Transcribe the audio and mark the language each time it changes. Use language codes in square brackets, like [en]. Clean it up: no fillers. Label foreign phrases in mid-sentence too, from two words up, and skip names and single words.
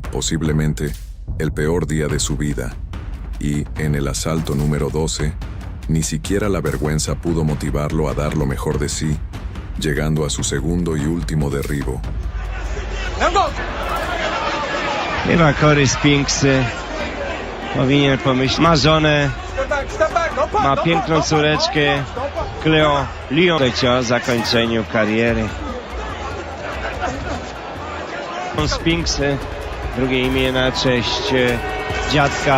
[es] posiblemente, el peor día de su vida, y, en el asalto número 12, ni siquiera la vergüenza pudo motivarlo a dar lo mejor de sí, llegando a su segundo y último derribo. [pl] Chyba Cory Spinks powinien pomyśleć. Ma żonę, ma piękną córeczkę, Cleo Lyon. O zakończeniu kariery. Spinks, drugie imię na cześć dziadka.